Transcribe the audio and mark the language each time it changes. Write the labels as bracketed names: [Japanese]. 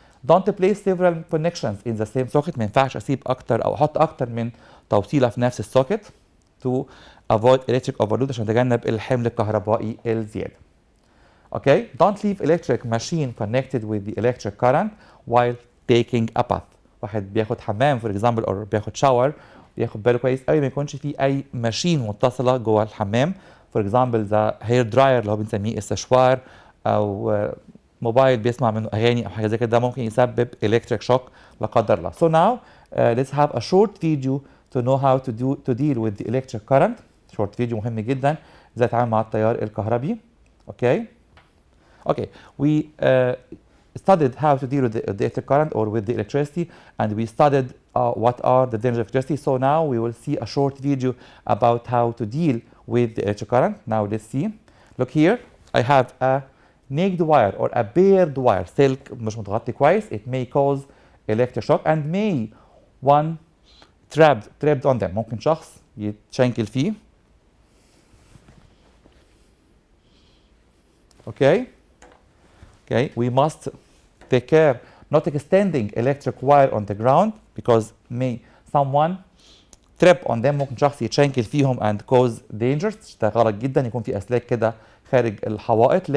[English] Don't place several connections in the same socket. [Arabic] ما ينفعش اسيب اكتر او احط اكتر من توصيله في نفس السوكت [English] to avoid electric overload، [Arabic] عشان نتجنب الحمل الكهربائي الزياده. [English] Okay, don't leave electric machine connected with the electric current while taking a bath. [Arabic] واحد بياخد حمام for example or بياخد شاور، ياخد باله كويس قوي ما يكونش في اي ماشين متصله جوه الحمام [English] for example the hair dryer [Arabic] اللي هو بنسميه السشوار او موبايل بيسمع منه اغاني او حاجه زي كده، ده ممكن يسبب electric shock لا قدر الله. [English] So now let's have a short video to know how to deal with the electric current. short video [Arabic] مهم جدا ازاي اتعامل مع التيار الكهربي. [English] Okay, we studied how to deal with the electric current or with the electricity, and we studied what are the dangers of electricity. So now we will see a short video about how to deal with the electric current. Now let's see. Look here, I have a naked wire or a bared wire [Arabic] سلك مش متغطي كويس [English] it may cause electric shock and may one trapped on them [Arabic] ممكن شخص يتشنكل فيه. [English] Okay, we must take care not extending electric wire on the ground because may someone trip on them [Arabic] ممكن شخص يتشنكل فيهم [English] and cause dangers. [Arabic] ده غلط جدا يكون في اسلاك كده خارج الحوائط.